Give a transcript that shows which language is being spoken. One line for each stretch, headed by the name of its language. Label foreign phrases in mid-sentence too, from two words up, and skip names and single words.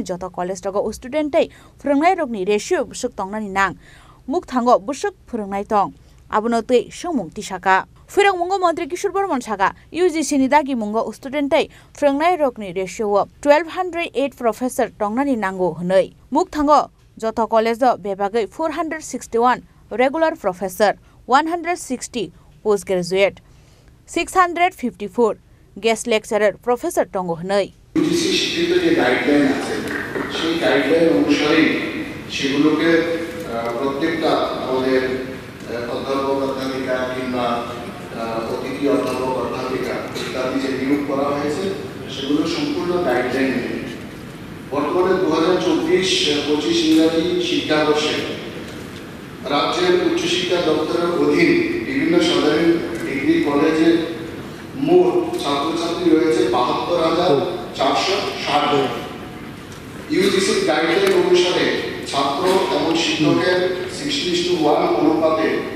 Kok Borok: joto college rogo studentai phurungnai rokni ratio busuk tongnani nang muk thango busuk phurungnai tong abono tei sungmung tisaka Phirong mungo Mantri Kishore Burman saka UGC ni dagi mungo studentai phurungnai rokni ratio 1208 professor tongnani nango hunoi muk thango joto college do bebagai 461
English: regular professor
Kok Borok: 160 postgraduate 654
English: guest lecturer professor
Kok Borok: tongo hnoi
Bangla: UGC শিক্ষিত যে গাইডলাইন আছে সেই গাইডলাইন অনুসারে সেগুলোকে প্রত্যেকটা আমাদের অধ্যাপক অধ্যাপিকা কিংবা অতিথি অধ্যাপক অধ্যাপিকা ইত্যাদি যে নিয়োগ করা হয়েছে সেগুলো সম্পূর্ণ গাইডলাইন মেনে বর্তমানে 2024-25 ইংরাজি শিক্ষাবর্ষে রাজ্যের উচ্চশিক্ষা দপ্তরের অধীন বিভিন্ন সাধারণ ডিগ্রি কলেজে মোট ছাত্রছাত্রী রয়েছে 72,460 ইউজিসির গাইডলাইন অনুসারে ছাত্র এবং শিক্ষকের 60:1 অনুপাতে